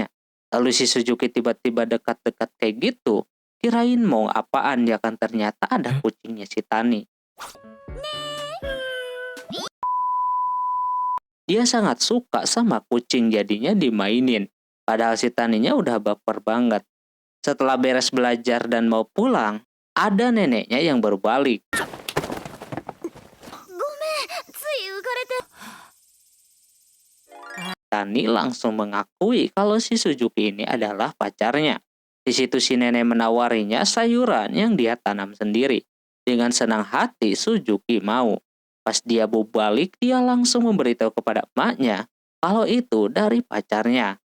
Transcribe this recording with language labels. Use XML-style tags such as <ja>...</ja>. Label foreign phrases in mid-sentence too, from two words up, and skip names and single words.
<id>Lalu si Suzuki tiba-tiba dekat-dekat kayak gitu, kirain mau apaan ya kan ternyata ada kucingnya si Tani. Dia sangat suka sama kucing jadinya dimainin. Padahal si Taninya udah baper banget. Setelah beres belajar dan mau pulang, ada neneknya yang baru balik.</id> <ja>つい浮かれて。</ja> <id>Tani langsung mengakui kalau si Suzuki ini adalah pacarnya. Di situ si nenek menawarinya sayuran yang dia tanam sendiri. Dengan senang hati Suzuki mau. Pas dia mau balik, dia langsung memberitahu kepada emaknya kalau itu dari pacarnya.</id>